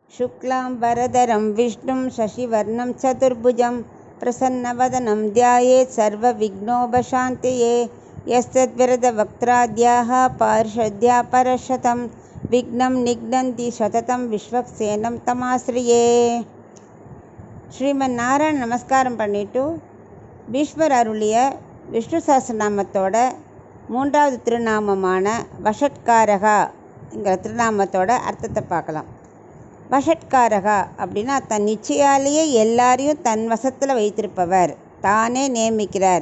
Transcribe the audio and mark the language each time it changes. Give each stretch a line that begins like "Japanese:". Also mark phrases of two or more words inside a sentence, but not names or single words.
Sanskrit: शुक्लाम्बरधरं विष्णुं शशिवर्णं चतुर्भुजं प्रसन्नवदनं ध्यायेत् सर्वविघ्नोपशान्तये। यस्तद्विरदवक्त्राद्याः पार्षद्या परशतं विघ्नं निघ्नन्ति सततं विश्वक्सेनं तमाश्रिये.
Tamil: ஸ்ரீமன்னாராயண நமஸ்காரம் பண்ணிட்டு பீஷ்மர் அருளிய விஷ்ணு சஹஸ்ரநாமத்தோட 3வது திருநாமமான வஷட்காரகாங்கிற திருநாமத்தோட அர்த்தத்தை பார்க்கலாம். வஷட்காரகா அப்படின்னா தன் நிச்சயாலேயே எல்லாரையும் தன் வசத்தில் வைத்திருப்பவர், தானே நியமிக்கிறார்.